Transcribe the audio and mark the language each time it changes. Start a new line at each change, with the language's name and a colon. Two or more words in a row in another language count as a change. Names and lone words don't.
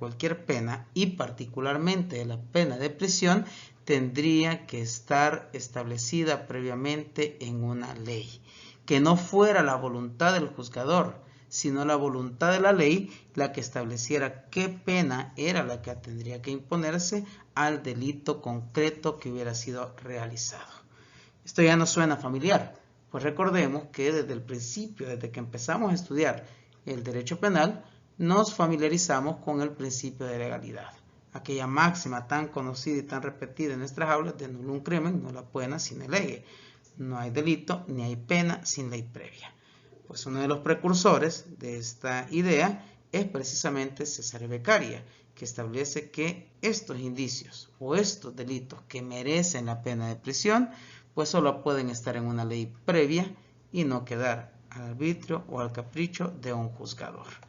Spanish: cualquier pena, y particularmente de la pena de prisión, tendría que estar establecida previamente en una ley, que no fuera la voluntad del juzgador, sino la voluntad de la ley la que estableciera qué pena era la que tendría que imponerse al delito concreto que hubiera sido realizado. Esto ya nos suena familiar, pues recordemos que desde el principio, desde que empezamos a estudiar el derecho penal, nos familiarizamos con el principio de legalidad. Aquella máxima tan conocida y tan repetida en nuestras aulas de
Latin: nullum crimen, nulla poena sine lege.
Spanish: No hay delito ni hay pena sin ley previa. Pues uno de los precursores de esta idea es precisamente Cesare Beccaria, que establece que estos indicios o estos delitos que merecen la pena de prisión, pues solo pueden estar en una ley previa y no quedar al arbitrio o al capricho de un juzgador.